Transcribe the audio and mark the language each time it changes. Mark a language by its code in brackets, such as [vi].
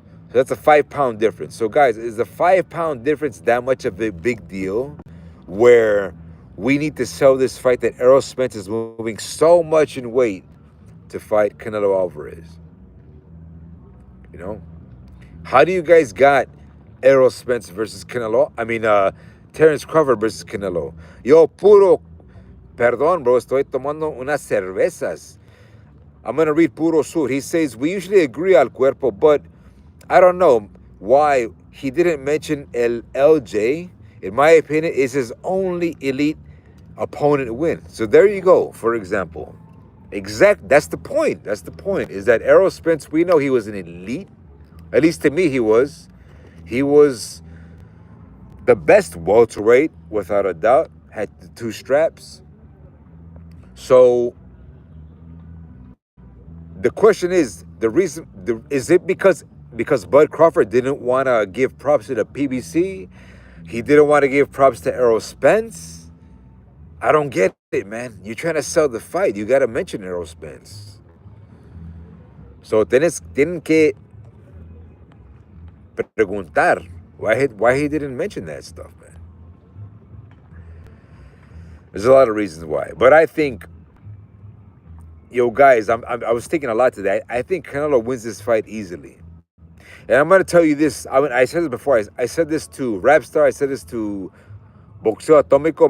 [en] So that's a 5-pound difference. So guys, is the 5-pound difference that much of a big deal where we need to sell this fight that Errol Spence is moving so much in weight to fight Canelo Alvarez? You know? How do you guys got Errol Spence versus Canelo? Terrence Crawford versus Canelo. [es] Yo, perdón, bro, estoy tomando unas cervezas. [en] I'm going to read Puro Sur. He says, we usually agree [es] al cuerpo, [en] but I don't know why he didn't mention El LJ. In my opinion, is his only elite opponent win. So there you go, for example. That's the point. Is that Errol Spence, we know he was an elite. At least to me, he was. He was the best welterweight, without a doubt. Had the 2 straps. So the question is, is it because Bud Crawford didn't want to give props to the PBC? He didn't want to give props to Errol Spence? I don't get it, man. You're trying to sell the fight. You got to mention Errol Spence. [es] So tienen que preguntar, [en] Why he didn't mention that stuff, man? There's a lot of reasons why, but I think, yo, guys, I was thinking a lot today. I think Canelo wins this fight easily, and I'm gonna tell you this. I said this before. I said this to Rapstar. I said this to Boxeo Atomico.